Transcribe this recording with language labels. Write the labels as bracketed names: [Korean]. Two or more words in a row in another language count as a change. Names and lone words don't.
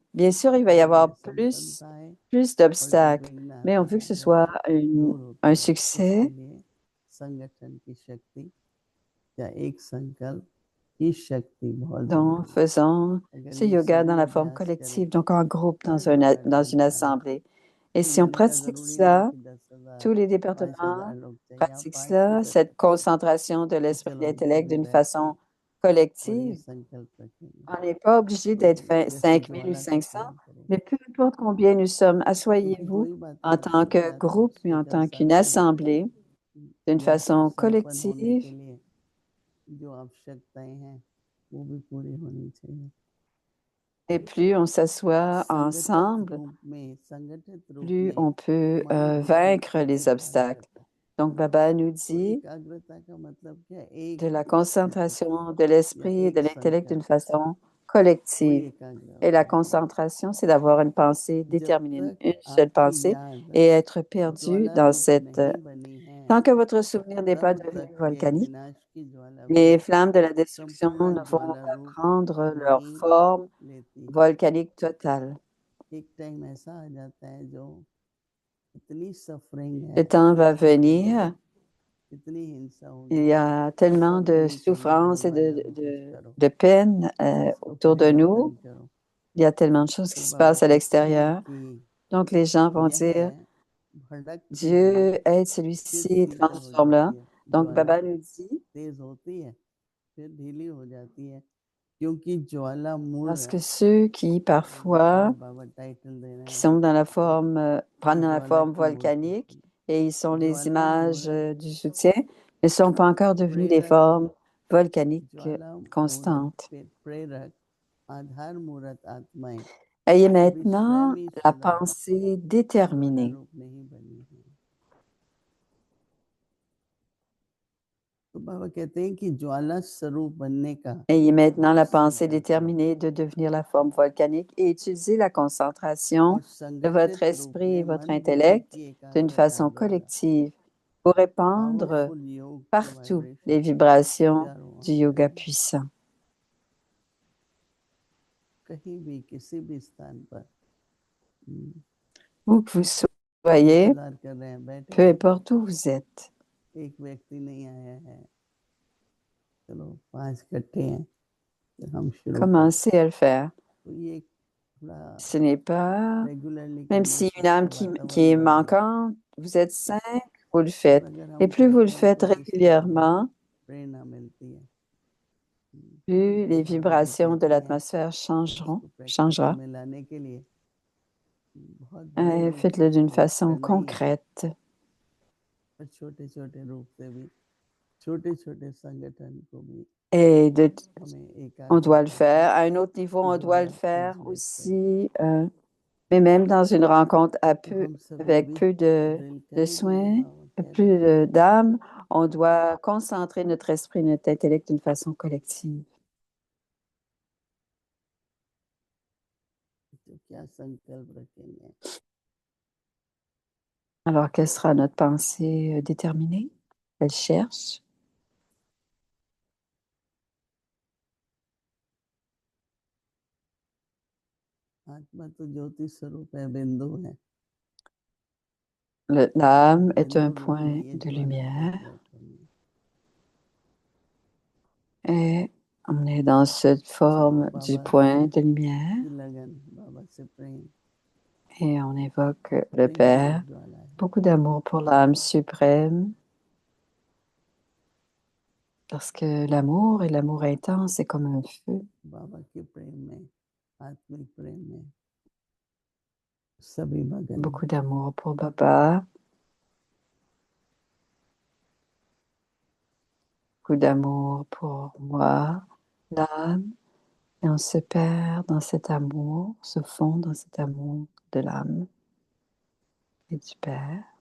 [French] Bien sûr, il va y avoir plus d'obstacles, mais on veut que ce soit un succès. Donc, faisons ce yoga dans la forme collective, donc en groupe, dans une assemblée. Et si on pratique ça, Tous les 5,000 départements [Hindi] लोग चाहिए आप [French] pratiquent [Hindi] 5 भी [French] cela, [Hindi] कर [French] cette [Hindi] सकते हैं [French] concentration de [Hindi] तो [French] l'esprit et [Hindi] चलो [French] de [Hindi] हम [French] l'intellect [Hindi] पूरे [French] d'une [Hindi] बैठ के [French] façon [Hindi] और ये [French] collective. [Hindi] संकल्प रखेंगे [French] On n'est pas obligé d'être [Hindi] जैसे [French] 5000 ou [Hindi] ज्वाला को [French] 500, [Hindi] फील करेंगे [French] mais peu importe combien nous sommes, [Hindi] क्योंकि [French] asseyez-vous [Hindi] वही बातें [French] en [Hindi] आप [French] tant [Hindi] करते [French] que [Hindi] आते हैं [French] groupe et en [Hindi] स्पीकर [French] tant qu'une [Hindi] साथ में [French] assemblée, d'une [Hindi] या [French] façon [Hindi] संपन्न होने [French] collective. [Hindi] के लिए जो आवश्यकताएं हैं वो भी पूरी होनी चाहिए [French] Et plus on s'assoit [Hindi] संगठित [French] ensemble, [Hindi] रूप में संगठित रूप [French] plus [Hindi] में [French] on peut [Hindi] मन को [French] vaincre les [Hindi] एकाग्र [French] obstacles. [Hindi] करता है [French] Donc, Baba nous [Hindi] तो [French] dit [Hindi] एकाग्रता का मतलब क्या है एक [French] de la [Hindi] चित्त से [French] concentration de [Hindi] या [French] l'esprit et de [Hindi] एक [French] l'intellect d'une [Hindi] संकल्प [French] façon [Hindi] से कोई [French] collective. [Hindi] एकाग्र [French] Et la [Hindi] होता है [French] concentration, c'est d'avoir une pensée [Hindi] जब [French] déterminée, [Hindi] तक [French] une seule [Hindi] आपकी [French] pensée, [Hindi] याद [French] et être perdu [Hindi] ज्वाला [French] dans [Hindi] रूप [French] cette... [Hindi] नहीं बनी है [French] Tant que votre souvenir n'est pas [Hindi] तब [French] devenu [Hindi] तक ये [French] volcanique, [Hindi] विनाश की ज्वाला भी [French] les flammes de la destruction [Hindi] संपूर्ण [French] ne vont [Hindi] ज्वाला [French] pas [Hindi] रूप [French] prendre leur [Hindi] नहीं [French] forme [Hindi] लेती है [French] volcanique totale. [Hindi] एक टाइम ऐसा आ जाता है जो इतनी सफरिंग है [French] Le temps va [Hindi] इस दुनिया [French] venir, [Hindi] में इतनी हिंसा [French] il [Hindi] होगी [French] y a tellement [Hindi] सब [French] de [Hindi] मिलकर ये [French] souffrance et [Hindi] ज्वाला रूप कुछ करो [French] de peine [Hindi] इसको [French] autour de [Hindi] परिवर्तन [French] nous. [Hindi] करो [French] Il y a tellement de choses [Hindi] तो [French] qui se [Hindi] बाबा [French] passent à [Hindi] कहते हैं [French] l'extérieur. [Hindi] कि [French] Donc, les gens vont [Hindi] यह [French] dire, [Hindi] भड़कती हुई [French] Dieu aide [Hindi] फिर [French] celui-ci et [Hindi] शीतल हो [French] transforme-le. [Hindi] जाती है [French] Donc, [Hindi] ज्वाला [French] Baba nous dit, [Hindi] तेज होती है फिर ढीली हो जाती है क्योंकि ज्वाला मूल [French] parce que ceux qui parfois, [Hindi] बाबा टाइटल दे रहे [French] qui [Hindi] हैं [French] sont dans la forme, prennent dans la [Hindi] ज्वाला [French] forme [Hindi] की मूर्ति [French] volcanique et ils sont les [Hindi] ज्वाला [French] images [Hindi] मूर्त [French] du soutien, ne sont pas encore devenus des [Hindi] प्रेरक [French] formes volcaniques [Hindi] ज्वाला [French] constantes. [Hindi] मूर्त प्रेरक आधार मूर्त आत्माएं [French] Ayez [Hindi] अभी [French] maintenant [Hindi] स्वयं ही [French] la [Hindi] सदा [French] pensée [Hindi] ज्वाला [French] déterminée. [Hindi] रूप नहीं बनी है तो बाबा कहते हैं कि ज्वाला स्वरूप बनने का [French] Ayez maintenant la pensée [Hindi] संकल्प लो [French] déterminée de devenir la forme volcanique et utilisez la concentration [Hindi] और [French] de [Hindi] संगठित [French] votre [Hindi] रूप [French] esprit et [Hindi] में [French] votre [Hindi] मन बुद्धि [French] intellect [Hindi] की [French] d'une [Hindi] एकाग्रता [French] façon [Hindi] द्वारा [French] collective pour répandre [Hindi] पावरफुल योग के [French] partout les [Hindi] वाइब्रेशन [French] vibrations [Hindi] चारों ओर [French] du yoga [Hindi] फैलें [French] puissant. [Hindi] कहीं भी किसी भी स्थान पर [French] Où que vous soyez, [Hindi] इंतजार कर रहे हैं बैठे [French] peu [Hindi] हैं [French] importe où vous êtes, [Hindi] एक व्यक्ति नहीं आया है चलो 5 इकट्ठे हैं तो हम शुरू करते [French] commencez à le faire. [Hindi] तो ये थोड़ा [French] Ce n'est pas, [Hindi] रेगुलरली [French] même [Hindi] करने [French] si [Hindi] से [French] une âme [Hindi] इसका [French] qui est [Hindi] वातावरण बनेगा [French] manquante, vous êtes 5, vous le [Hindi] और [French] faites. [Hindi] अगर [French] Et [Hindi] हम [French] plus vous le [Hindi] करते हैं [French] faites [Hindi] तो इससे हमें [French] régulièrement, [Hindi] प्रेरणा मिलती है [French] plus [Hindi] तो [French] les [Hindi] बाबा भी [French] vibrations de [Hindi] कहते हैं [French] l'atmosphère changeront, [Hindi] इसको प्रैक्टिकल [French] changera. [Hindi] में लाने के लिए बहुत बड़े रूप [French] Faites-le d'une [Hindi] को [French] façon [Hindi] करना ही है [French] concrète. [Hindi] और छोटे छोटे रूप से भी छोटे छोटे संगठन को भी [French] Et [Hindi] हमें [French] on [Hindi] एकाग्र [French] doit le [Hindi] करके [French] faire. À un autre niveau, on doit le [Hindi] ज्वाला [French] faire [Hindi] प्रज्वलित करना [French] aussi, mais même dans une rencontre [Hindi] तो हम सभी [French] avec [Hindi] अभी [French] peu [Hindi] ड्रिल [French] de [Hindi] करेंगे जो [French] soins, [Hindi] बाबा कह रहे [French] plus [Hindi] हैं [French] d'âme, on doit concentrer notre esprit, notre intellect d'une façon collective. [Hindi] तो क्या संकल्प रखेंगे [French] Alors, quelle sera notre pensée déterminée? Elle cherche. [Hindi] आत्मा तो ज्योति स्वरूप है बिंदु है [French] L'âme est [Hindi] बिंदु [French] un [Hindi] रूप में [French] point [Hindi] ये [French] de [Hindi] ज्वाला [French] lumière [Hindi] प्रज्वलित करनी [French] et on est dans cette [Hindi] चलो [French] forme du [Hindi] बाबा [French] point de lumière [Hindi] की लगन बाबा से प्रेम [French] et on évoque le [Hindi] प्रेम ही [French] Père. [Hindi] एक ज्वाला है [French] Beaucoup d'amour pour l'âme suprême parce que l'amour et l'amour intense, c'est comme un feu. [Hindi] बाबा के प्रेम में आत्मिक प्रेम में सभी मगन [French] Beaucoup d'amour pour Baba, beaucoup d'amour pour moi, l'âme, et on se perd dans cet amour, se fond dans cet amour de l'âme et du Père.